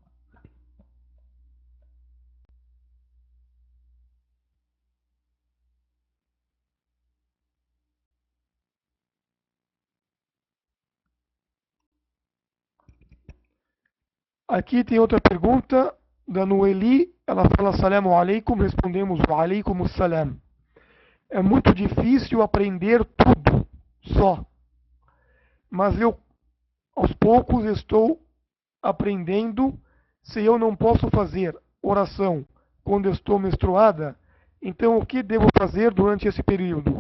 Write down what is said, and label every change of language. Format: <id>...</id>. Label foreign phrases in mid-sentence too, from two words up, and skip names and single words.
<pt>Aqui tem outra pergunta da Noeli. Ela fala:</pt> <ar>السلام عليكم. Respondemos: وعليكم السلام.</ar> <pt>É muito difícil aprender tudo só, mas eu aos poucos estou aprendendo. Se eu não posso fazer oração quando estou menstruada, então o que devo fazer durante esse período?</pt>